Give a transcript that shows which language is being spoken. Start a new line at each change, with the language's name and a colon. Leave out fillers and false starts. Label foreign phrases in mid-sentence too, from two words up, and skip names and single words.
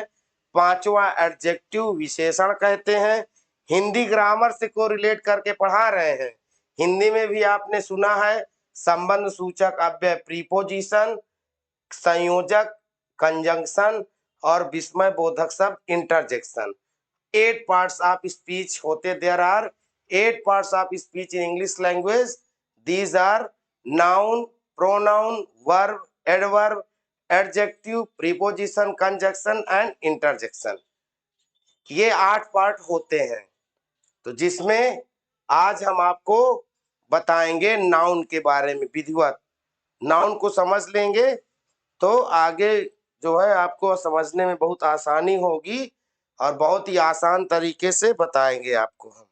Hindi: पांचवा एडजेक्टिव, विशेषण कहते हैं। हिंदी ग्रामर से को रिलेट करके पढ़ा रहे हैं। हिंदी में भी आपने सुना है संबंध सूचक अव्यय प्रीपोजिशन, संयोजक कंजंक्शन और विस्मय बोधक शब्द इंटरजेक्शन।
English: 8 parts of speech होते। There are 8 parts of speech in English language. These are noun, pronoun, verb, adverb, adjective, preposition, conjunction and interjection.
Hindi: ये 8 पार्ट होते हैं। तो जिसमें आज हम आपको बताएंगे नाउन के बारे में विधिवत। नाउन को समझ लेंगे तो आगे जो है आपको समझने में बहुत आसानी होगी और बहुत ही आसान तरीके से बताएंगे आपको हम।